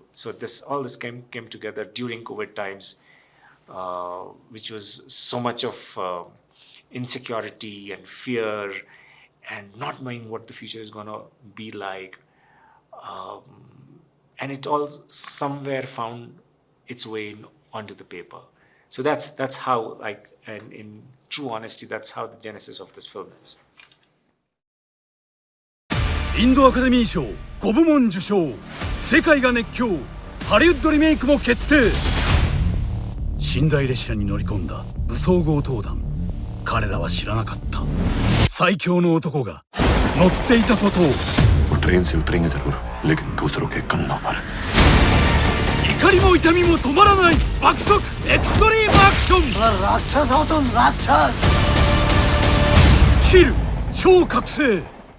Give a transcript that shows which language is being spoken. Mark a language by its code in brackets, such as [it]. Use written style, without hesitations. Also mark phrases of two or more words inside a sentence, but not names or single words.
[en] So all this came together during COVID times, which was so much of insecurity and fear, and not knowing what the future is gonna be like. And it all somewhere found its way onto the paper. So that's how, like, and in true honesty, that's how the genesis of this film is. [ja] インドアカデミー賞5部門受賞、世界が熱狂、ハリウッドリメイクも決定。寝台列車に乗り込んだ武装強盗団、彼らは知らなかった最強の男が乗っていたことを。 [hi] ट्रेन से उतरेंगे जरूर, लेकिन दूसरों के कंधों पर। [ja] 怒りも痛みも止まらない爆速エクストリームアクション。 [hi] राक्षस हो तुम, राक्षस। [ja] キル超覚醒。